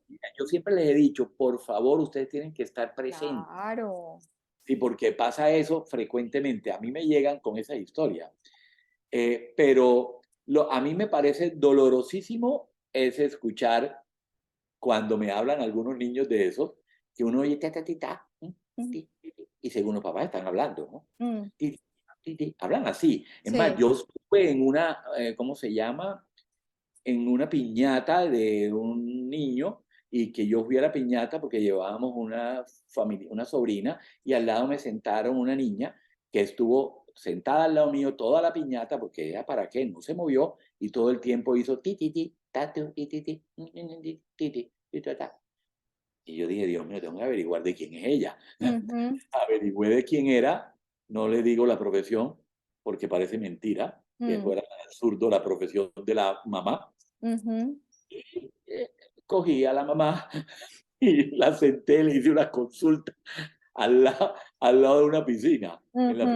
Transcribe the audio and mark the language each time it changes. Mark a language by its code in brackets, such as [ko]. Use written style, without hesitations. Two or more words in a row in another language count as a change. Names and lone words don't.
[es] Yo siempre les he dicho, por favor, ustedes tienen que estar presentes. claro. Sí, porque pasa eso frecuentemente. A mí me llegan con esa historia. Pero a mí me parece dolorosísimo es escuchar cuando me hablan algunos niños de eso, que uno oye ta, ta, ti, ta, Mm, ti, ti, ti, y según los papás están hablando, ¿no? mm, Ti, ti, ti, hablan así. Es más, sí. yo estuve en una, ¿cómo se llama? En una piñata de un niño y que yo fui a la piñata porque llevábamos una familia, una sobrina, y al lado me sentaron una niña que estuvo sentada al lado mío toda la piñata porque ella para qué no se movió y todo el tiempo hizo ti ti ti ta tu, ti ti ti ti ti ti ti ta ta. Y yo dije, Dios mío, tengo que averiguar de quién es ella. Ujú, Averigüé de quién era, no le digo la profesión porque parece mentira que mm, fuera absurdo la profesión de la mamá. ujú, eh, Cogí a la mamá y la senté, le hice una consulta al lado de una piscina, en la